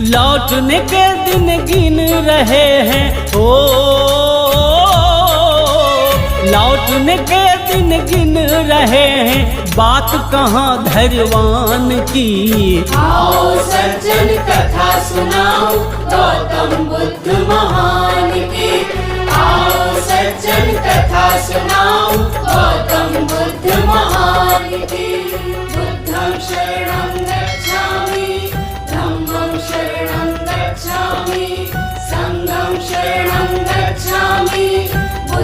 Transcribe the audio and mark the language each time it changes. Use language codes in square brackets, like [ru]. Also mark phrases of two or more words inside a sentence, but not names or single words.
[hi] लौटने के दिन गिन रहे हैं लौटने के दिन गिन रहे हैं, बात कहाँ धैर्यवान की। आओ सज्जन कथा सुनाओ गौतम बुद्ध महान की। आओ सज्जन कथा सुनाओ गौतम बुद्ध महान की। [pi] बुद्धं शरणं गच्छामि, धम्मं शरणं गच्छामि, संघं शरणं गच्छामि,